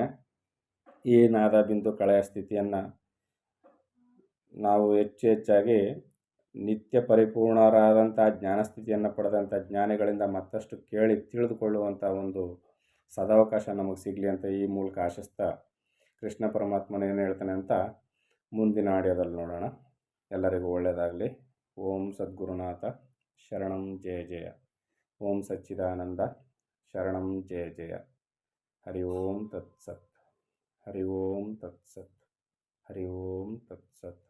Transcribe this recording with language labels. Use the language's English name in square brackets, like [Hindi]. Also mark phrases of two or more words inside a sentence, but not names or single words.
[Kannada] ಈ ನಾದ ಬಿಂದು ಕಳೆಯ ಸ್ಥಿತಿಯನ್ನು ನಾವು ಹೆಚ್ಚಾಗಿ ನಿತ್ಯ ಪರಿಪೂರ್ಣರಾದಂಥ ಜ್ಞಾನಸ್ಥಿತಿಯನ್ನು ಪಡೆದಂಥ ಜ್ಞಾನಿಗಳಿಂದ ಮತ್ತಷ್ಟು ಕೇಳಿ ತಿಳಿದುಕೊಳ್ಳುವಂಥ ಒಂದು ಸದಾವಕಾಶ ನಮಗೆ ಸಿಗಲಿ ಅಂತ ಈ ಮೂಲಕ ಆಶಿಸ್ತಾ, ಕೃಷ್ಣ ಪರಮಾತ್ಮನ ಏನು ಹೇಳ್ತಾನೆ ಅಂತ ಮುಂದಿನ ಆಡಿಯೋದಲ್ಲಿ ನೋಡೋಣ. ಎಲ್ಲರಿಗೂ ಒಳ್ಳೆಯದಾಗಲಿ. [Sanskrit] ಓಂ ಸದ್ಗುರುನಾಥ ಶರಣಂ ಜಯ ಜಯ. ಓಂ ಸಚ್ಚಿದಾನಂದ ಶರಣಂ ಜಯ ಜಯ. ಹರಿ ಓಂ ತತ್ಸತ್. ಹರಿ ಓಂ ತತ್ಸತ್. ಹರಿ ಓಂ ತತ್ಸತ್.